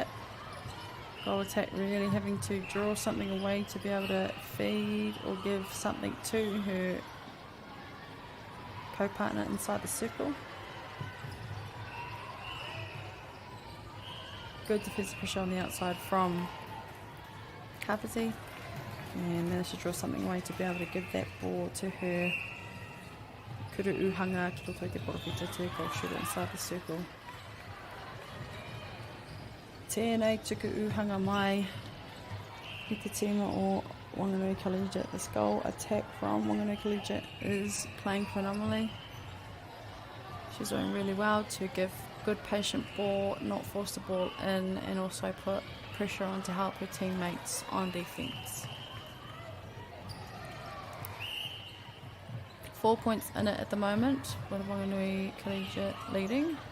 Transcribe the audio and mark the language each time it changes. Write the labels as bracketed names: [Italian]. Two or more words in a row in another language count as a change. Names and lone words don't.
[English] Goal attack really having to draw something away to be able to feed or give something to her co-partner inside the circle. Good defensive pressure on the outside from Kapiti, and managed to draw something away to be able to give that ball to her [Māori] kuru uhanga ki roto i te porowhita [English] te goal shooter inside the circle. [Māori] Tēnei tuku uhanga mai i te tīma o Whanganui Collegiate. [English] This goal attack from Whanganui Collegiate is playing phenomenally. She's doing really well to give good patient ball, not force the ball in, and also put pressure on to help her teammates on defence. 4 points in it at the moment, with Whanganui Collegiate leading.